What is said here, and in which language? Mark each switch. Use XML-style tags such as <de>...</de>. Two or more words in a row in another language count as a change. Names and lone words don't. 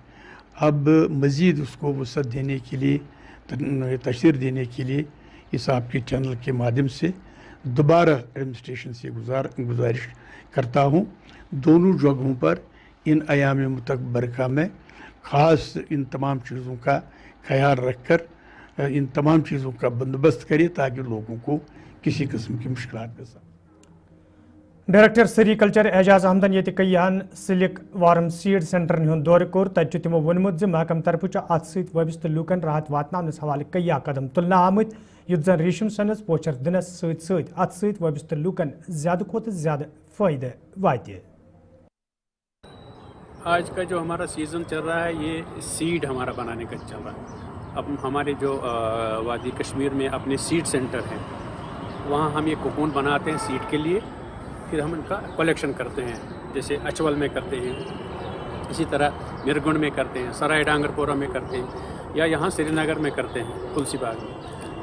<hi>अब मज़ीद उसको वसअत देने के लिए, तशरीह देने के लिए इस आपके चैनल के माध्यम से दोबारा एडमिनिस्ट्रेशन से गुजारिश करता हूँ, दोनों जगहों पर इन अयाम मुतबरका में ख़ास इन तमाम चीज़ों का ख्याल रखकर इन तमाम चीज़ों का बंदोबस्त करे ताकि लोगों को किसी किस्म की मुश्किलात पेश आए।</hi> <en>Director Sericulture</en> <ks>एजाज अहमदन ये कईयान</ks> <en>silk worm seed centre</en> <ks>हूं दौर कोर तत तमो वोनमुत महकम तरफ अत सत वबस्त लूकन राहत वातनावनस हवाले कईया कदम तुलना आमत युत जन रेशम सनस पोचर दिनस सत अत सत वबस्त लूकन ज्यादा खोत ज्यादा फायदे वाते।</ks> <hi>आज का जो हमारा सीज़न चल रहा है ये सीड हमारा बनाने का चल रहा है। अब हमारे जो वादी कश्मीर में अपने</hi> <en>seed centre</en> <hi>हैं वहाँ हम ये कोकून बनाते हैं सीड के लिए, फिर हम इनका कलेक्शन करते हैं, जैसे अचवल में करते हैं, इसी तरह मिरगुंड में करते हैं, सराय डांगरपोरा में करते हैं, या यहाँ श्रीनगर में करते हैं तुलसी बाग में।</hi>